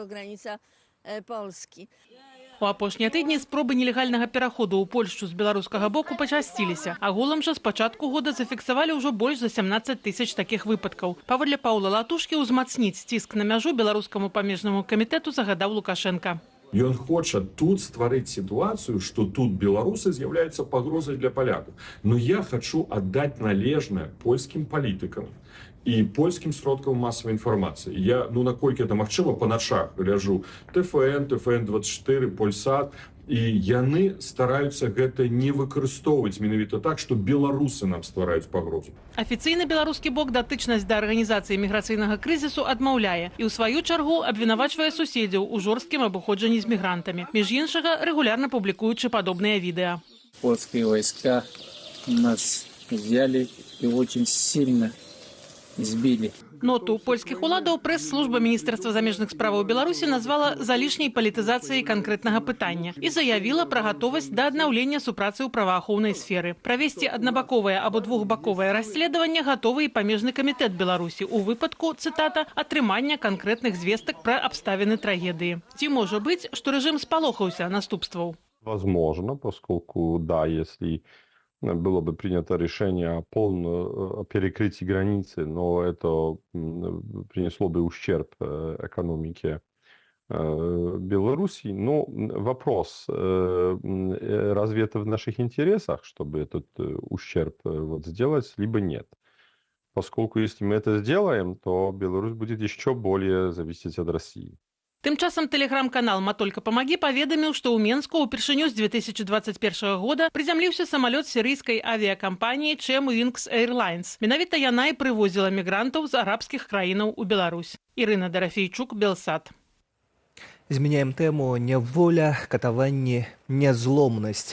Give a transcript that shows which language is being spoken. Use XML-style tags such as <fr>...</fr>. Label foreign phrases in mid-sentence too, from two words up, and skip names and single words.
<be>У апошнія тыдні спробы нелегальнага пераходу ў Польшчу з беларускага боку пачасціліся. Агулам жа з пачатку года зафіксавалі ўжо больш за 17 000 такіх выпадкаў. Паводле Паўла Латушкі, узмацніць ціск на мяжу беларускаму памежнаму камітэту загадаў Лукашенка.</be> <ru>И он хочет тут створить ситуацию, что тут белорусы являются погрозой для поляков. Но я хочу отдать належное польским политикам и польским сродкам массовой информации.</ru> <be>Я, наколькі это магчыма, по ночах гляжу ТФН, ТФН-24, Польсат, і яны стараюцца гэта не выкарыстоўваць менавіта так, што беларусы нам ствараюць пагрозу. Афіцыйны беларускі бок датычнасць да арганізацыі міграцыйнага крызісу адмаўляе і ў сваю чаргу абвінавачвае суседзяў у жорсткім абыходжанні з мігрантамі. Між іншага, рэгулярна публікуючы падобныя відэа.</be> <ru>Польские войска нас взяли и очень сильно избили.</ru> <be>Ноту польскіх уладаў прэс-служба Міністэрства замежных справаў Беларусі назвала залішняй палітызацыяй канкрэтнага пытання і заявіла пра гатовасць да аднаўлення супрацы ў праваахоўнай сферы. Правесці аднабаковае або двухбаковае расследаванне гатовы і памежны камітэт Беларусі у выпадку, цытата, атрымання канкрэтных звестак пра абставіны трагедыі. Ці можа быць, што рэжым спалохаўся наступстваў?</be> <ru>Возможно, поскольку, да, если было бы принято решение о полном перекрытии границы, но это принесло бы ущерб экономике Белоруссии. Но вопрос, разве это в наших интересах, чтобы этот ущерб сделать, либо нет? Поскольку если мы это сделаем, то Беларусь будет еще более зависеть от России.</ru> <be>Тым часам тэлеграм-канал «Матолька памагі» паведаміў, што ў Менску ўпершыню з 2021 года прызямліўся самалёт сірыйскай авіякампаніі «Чем Wings Airlines». Менавіта яна і прывозіла мігрантаў з арабскіх краінаў у Беларусь. Ірына Дарафейчук, Белсат. Змяняем тэму няволя, катаванні, нязломнасць.</be>